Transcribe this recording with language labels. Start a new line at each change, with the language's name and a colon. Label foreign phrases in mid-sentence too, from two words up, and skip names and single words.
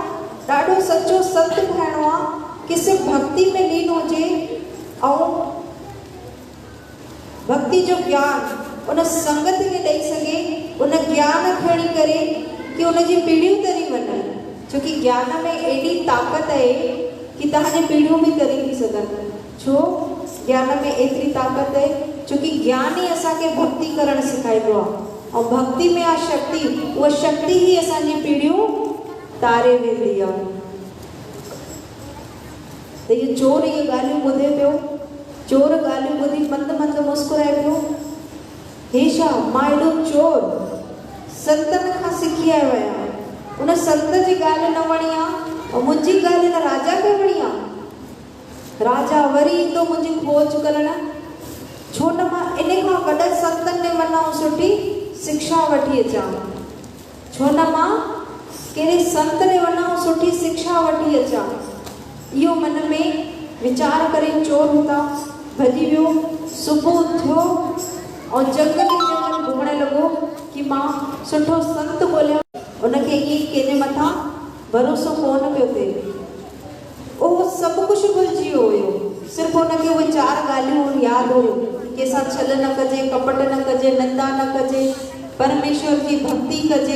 Sindhi: ॾाढो सचो संत ठाहिणो आहे कि सिर्फ़ु भक्ति में लीन हुजे ऐं भक्ति जो ज्ञान उन संगत खे ॾेई सघे, उन ज्ञान खणी करे कि उनजी पीढ़ियूं तरी वञनि। छोकी ज्ञान में एॾी ताक़त आहे कि तव्हांजी पीढ़ियूं बि तरी थी सघनि। छो ज्ञान में एतिरी ताक़त आहे? छोकी ज्ञान ई असांखे भक्ति करणु सेखारींदो आहे, और भक्ति में आ शक्ति, वो शक्ति ही असांजी पीढ़ियों तारे वेंदी आहे। त ये चोर ये ॻाल्हियूं ॿुधे पियो, चोर ॻाल्हियूं ॿुधी मंद मंद मुस्कुराए पियो। हे छा, मां एॾो चोर संतनि खां सिखी आयो आहियां, उन संत जी ॻाल्हि न वणी आहे और मुंहिंजी ॻाल्हि न राजा खे वणी आहे। राजा वरी ईंदो मुंहिंजी खोज करणु, छो न मां इन खां वॾे संतनि ॾे वञा ऐं सुठी शिक्षा वठी अचां। छो न मां कहिड़े संत ॾे वञा ऐं सुठी शिक्षा वठी अचां। इहो मन में वीचार करे चोर हुतां भॼी वियो। सुबुह थियो और जंगल घुमण लॻो कि मां सुठो संत ॻोल्हियां। उनखे ईअं कंहिंजे मथां भरोसो कोन पियो थिए। उहो सभु कुझु भुलिजी वियो हुयो, सिर्फ़ु हुनखे उहे 4 ॻाल्हियूं यादि हुयूं। कंहिंसां छल न कजे, कपट न कजे, निंदा न कजे, परमेश्वर जी भक्ति कजे।